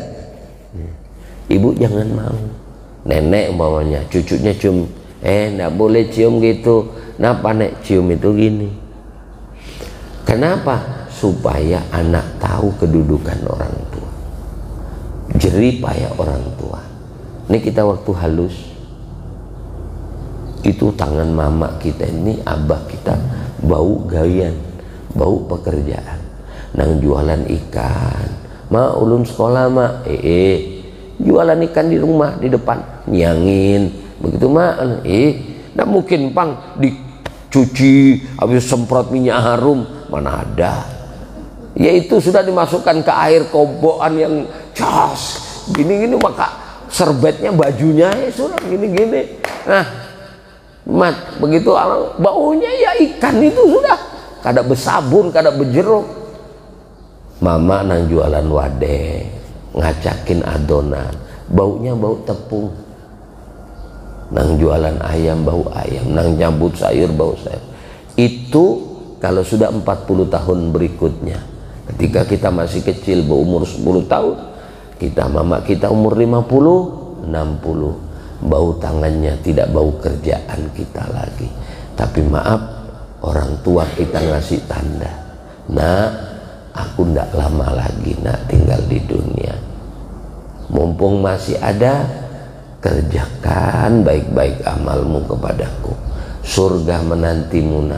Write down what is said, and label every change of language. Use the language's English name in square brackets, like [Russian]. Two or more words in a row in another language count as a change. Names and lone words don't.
[Indonesian] Ibu jangan mau, nenek umpamanya cucunya cium, nggak boleh cium gitu. Kenapa nek cium itu gini? Kenapa? Supaya anak tahu kedudukan orang tua, jerih payah orang tua. [Banjar] Ini kita waktu halus itu tangan mama kita ini, abah kita bau gawian, bau pekerjaan, nang jualan ikan. Ma ulun sekolah ma, jualan ikan di rumah di depan, nyangin begitu ma, nggak mungkin pang dicuci habis semprot minyak harum, mana ada. [Indonesian] Yaitu sudah dimasukkan ke air kobokan yang cas gini-gini, maka serbetnya bajunya sudah gini-gini. [Banjar] Nah mat begitu baunya ya ikan itu sudah kada bersabun, kada berjeruk. Mama nang jualan wade ngacakin adonan, baunya bau tepung. Nang jualan ayam bau ayam, nang nyambut sayur bau sayur. [Indonesian] Itu kalau sudah 40 tahun berikutnya, ketika kita masih kecil berumur 10 tahun, mama kita umur 50, 60, bau tangannya tidak bau kerjaan kita lagi. Tapi maaf, orang tua kita ngasih tanda, nak aku ndak lama lagi nak tinggal di dunia, mumpung masih ada, kerjakan baik-baik amalmu kepadaku, surga menantimu nak.